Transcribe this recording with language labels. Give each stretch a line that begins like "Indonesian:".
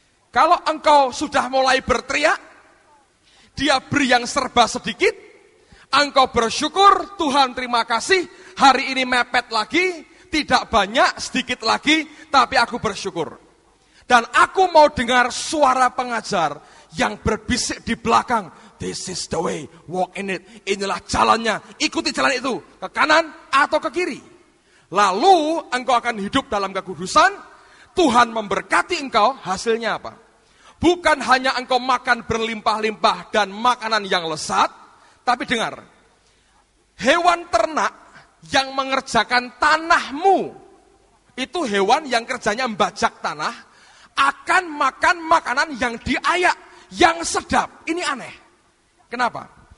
Indonesian: Kalau engkau sudah mulai berteriak, Dia beri yang serba sedikit, engkau bersyukur, Tuhan terima kasih, hari ini mepet lagi, tidak banyak, sedikit lagi, tapi aku bersyukur. Dan aku mau dengar suara pengajar yang berbisik di belakang.
English: This is the way, walk in it.
Indonesian: Inilah jalannya, ikuti jalan itu. Ke kanan atau ke kiri. Lalu engkau akan hidup dalam kekudusan. Tuhan memberkati engkau, hasilnya apa? Bukan hanya engkau makan berlimpah-limpah dan makanan yang lezat. Tapi dengar, hewan ternak yang mengerjakan tanahmu, itu hewan yang kerjanya membajak tanah, akan makan makanan yang diayak, yang sedap. Ini aneh. Kenapa?